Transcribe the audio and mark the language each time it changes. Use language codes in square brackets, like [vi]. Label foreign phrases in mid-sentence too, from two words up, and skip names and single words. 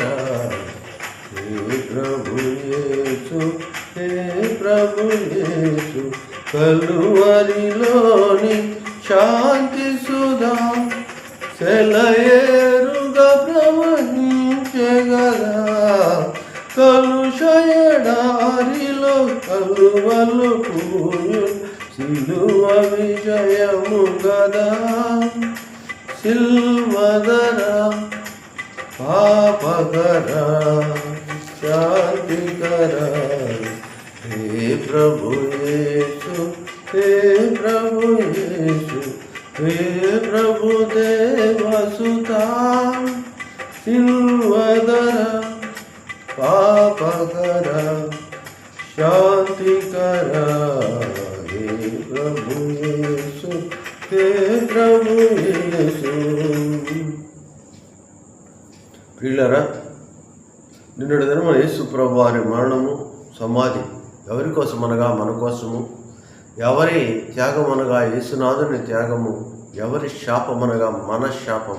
[te] హే ప్రభు యేసు, హే ప్రభు యేసు, కలువరిలోని శాంతి సుధా సెలయేరుగా ప్రవహించగదా, కలుషయడారిలో కలువలు పూయు సిలువ విజయము గదా. సిల్వదర పాపకర శాంతికర. [hi] हे प्रभु येसु, हे प्रभु यीशु, हे प्रभु देवसुता, सिल्वदर पापकर शांतिकर, हे प्रभु यीशु, हे प्रभु यीशु. [te] ప్రియులారా, నిన్నటి దినమున యేసు ప్రభు వారి మరణము, సమాధి ఎవరి కోసం అనగా మన కోసము, ఎవరి త్యాగం అనగా యేసునాథుని త్యాగము, ఎవరి శాపమనగా మన శాపము.